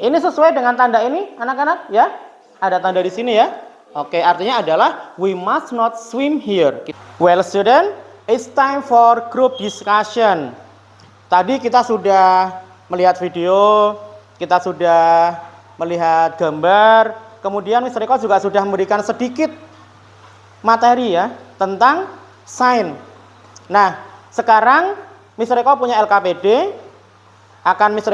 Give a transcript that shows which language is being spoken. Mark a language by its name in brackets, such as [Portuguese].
[Indonesian] Ini sesuai dengan tanda ini, anak-anak ya? Ada tanda di sini ya? Oke, artinya adalah [English] we must not swim here. Well, student, it's time for group discussion. [Indonesian] Tadi kita sudah melihat video, kita sudah melihat gambar, kemudian Mr. Eko juga sudah memberikan sedikit materi ya tentang sign. Nah, sekarang Mr. Eko punya LKPD, akan Mr.